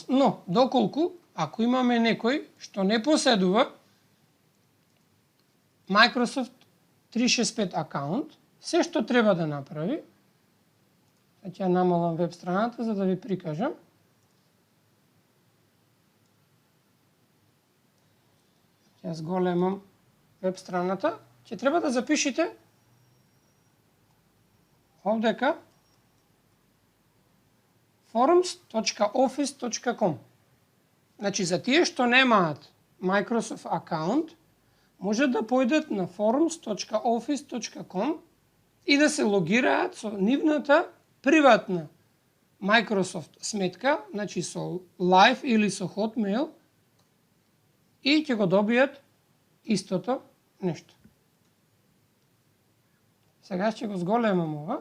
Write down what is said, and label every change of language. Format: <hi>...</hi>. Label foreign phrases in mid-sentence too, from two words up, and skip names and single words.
<mk>Но, доколку, ако имаме некој што не поседува Microsoft 365 акаунт, се што треба да направи, ќе ја намалам веб страната за да ви прикажам. Ја зголемам веб страната. Ќе треба да запишете овдека forums.office.com. Значи, за тие што немаат Microsoft акаунт, може да појдат на forums.office.com и да се логираат со нивната приватна Microsoft сметка, значи со Live или со Hotmail, и ќе го добијат истото нешто. Сега ќе го зголемам ова.</mk>